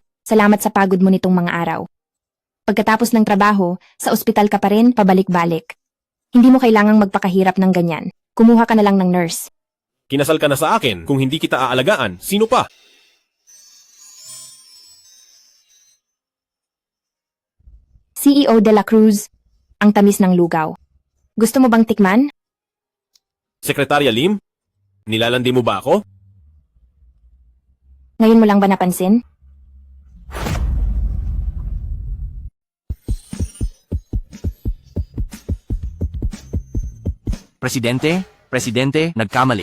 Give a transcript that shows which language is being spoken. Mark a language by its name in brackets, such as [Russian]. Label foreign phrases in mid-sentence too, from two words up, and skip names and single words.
[Filipino] Salamat sa pagod mo nitong mga araw. Pagkatapos ng trabaho, sa ospital ka pa rin, pabalik-balik. Hindi mo kailangang magpakahirap ng ganyan. Kumuha ka na lang ng nurse. Kinasal ka na sa akin. Kung hindi kita aalagaan, sino pa? CEO de la Cruz, ang tamis ng lugaw. Gusto mo bang tikman? Sekretarya Lim? Nilalandi mo ba ako? Ngayon mo lang ba napansin? Presidente, nagkamali.